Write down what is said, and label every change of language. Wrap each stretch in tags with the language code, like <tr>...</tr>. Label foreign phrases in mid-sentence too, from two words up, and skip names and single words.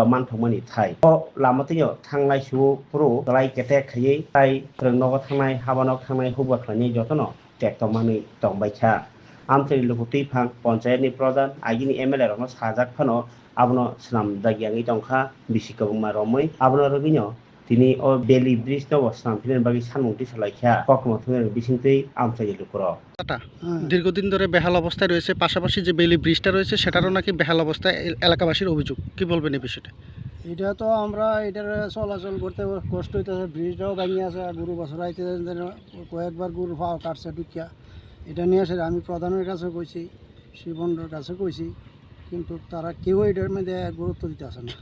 <trp>manthokmani thai o lamatino thanglai su puru lai ketek khayei tai rengnogo thangnai habanok thangnai phukba khlainai jotono tektomani tongbaikha amchai lukutui phang panchayat ni pradhan agini MLA rokno sajak phano abono swnamjagyangui tongkha bisi kwbangma romui abono rogino tini o beli bridge no swnamfinani bagui sanmungti salaikha kokma thungni bisingtui amchai lukurok</trp> <bn>দীর্ঘদিন ধরে বেহাল অবস্থায় রয়েছে, পাশাপাশি যে বেলি ব্রিজটা রয়েছে সেটারও নাকি বেহাল অবস্থায় এলাকাবাসীর অভিযোগ। কি বলবেন এই বিষয়টা? এটা তো আমরা এটার চলাচল করতে কষ্ট হইতেছে, ব্রিজটাও ভেঙে আছে, গরু বছর আইতে কয়েকবার গরু পাও কাটছে ঢুকিয়া। এটা নিয়ে আসে আমি প্রধানের কাছে কইছি, শিবন্ডর কাছে কইছি, কিন্তু তারা কেউ এটার মধ্যে গুরুত্ব দিতে আসে না।</bn>